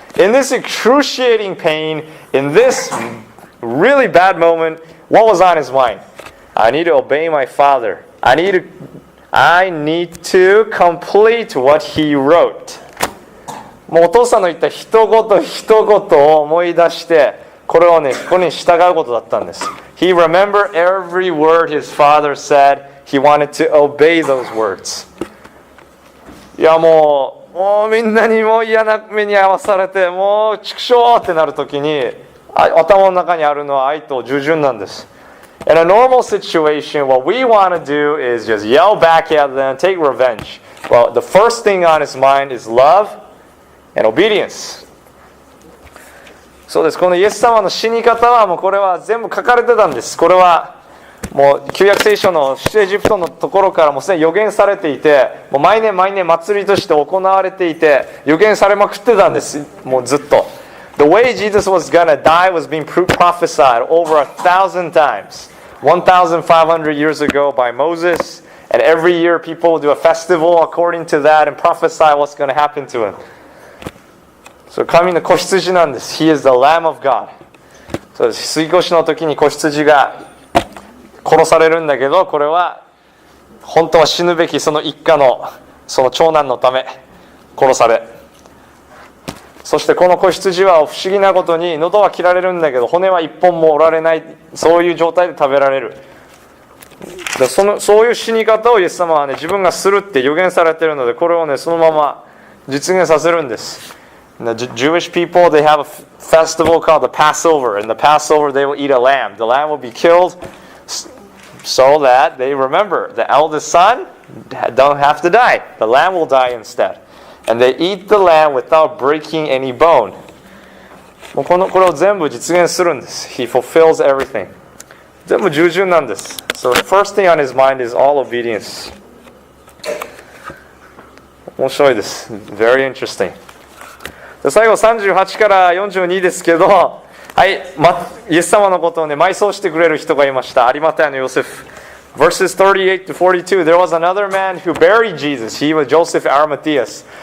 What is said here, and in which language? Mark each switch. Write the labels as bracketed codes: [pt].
[en] In this excruciating pain, in this really bad moment, what was on his mind? I need to obey my father. I need to complete what he wrote. [ja] もうお父さんの言った一言一言を思い出してこれをねここに従うことだったんです。 [en] He remembered every word his father said. He wanted to obey those words. [ja] いやもうみんなにも嫌な目に遭わされてもう畜生ってなるときに頭の中にあるのは愛と従順なんです。 [en] In a normal situation, what we want to do is just yell back at them, take revenge. Well, the first thing on his mind is love and obedience. [ja] そうです。このイエス様の死に方はもうこれは全部書かれてたんです。これはもう旧約聖書の出エジプトのところからもうすでに予言されていて、もう毎年祭りとして行われていて、予言されまくってたんです。もうずっと。 [en] The way Jesus was gonna die was being prophesied over 1,000 times. 1,500 years ago by Moses. And every year people will do a festival according to that and prophesy what's going to happen to him. So [ja] 神の子羊なんです。 [en] He is the Lamb of God. [ja] そうです。杉越の時に子羊が殺されるんだけど、これは本当は死ぬべきその一家のその長男のため殺され、そしてこの子羊は不思議なことに喉は切られるんだけど骨は一本も折られない、そういう状態で食べられる。そういう死に方をイエス様はね、自分がするって予言されているので、これをねそのまま実現させるんです。 [en] The Jewish people, they have a festival called the Passover. In the Passover, they will eat a lamb. The lamb will be killed so that they remember the eldest son don't have to die. The lamb will die instead. And they eat the lamb without breaking any bone. [ja] もうこれを全部実現するんです。 [en] He fulfills everything. [ja] 全部従順なんです。 [en] So the first thing on his mind is all obedience. [ja] 面白いです。 [en] Very interesting. [ja] 最後38から42ですけど、はい、イエス様のことをね、埋葬してくれる人がいました。有馬太のヨセフ。 [en] Verses 38 to 42, there was another man who buried Jesus. He was Joseph Arimatheus.